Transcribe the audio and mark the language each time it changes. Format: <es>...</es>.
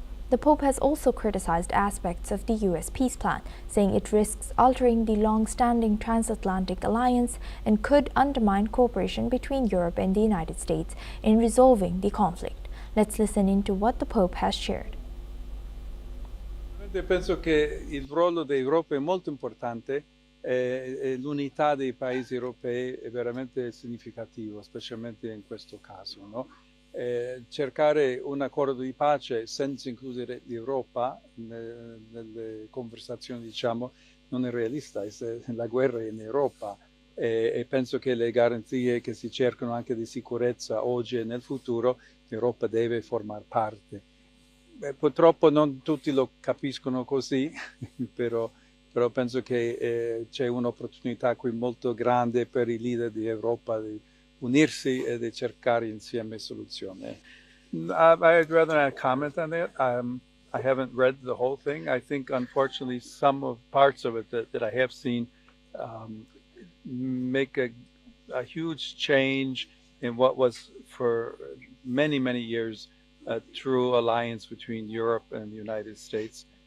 <en>The Pope has also criticized aspects of the U.S. peace plan, saying it risks altering the long-standing transatlantic alliance and could undermine cooperation between Europe and the United States in resolving the conflict. Let's listen into what the Pope has shared.</en> <it>Penso che il ruolo dell'Europa è molto importante e l'unità dei paesi europei è veramente significativo, specialmente in questo caso, no? Cercare un accordo di pace senza includere l'Europa nelle conversazioni, diciamo, non è realista. La guerra è in Europa e penso che le garanzie che si cercano anche di sicurezza oggi e nel futuro, l'Europa deve formare parte. Purtroppo non tutti lo capiscono così, però penso che c'è un'opportunità qui molto grande per i leader di Europa di unirsi e di cercare insieme soluzioni.</it> <en>I'd rather not comment on that. I haven't read the whole thing. I think, unfortunately, some of parts of it that I have seen make a huge change in what was for many, many years a true alliance between Europe and the United States.</en>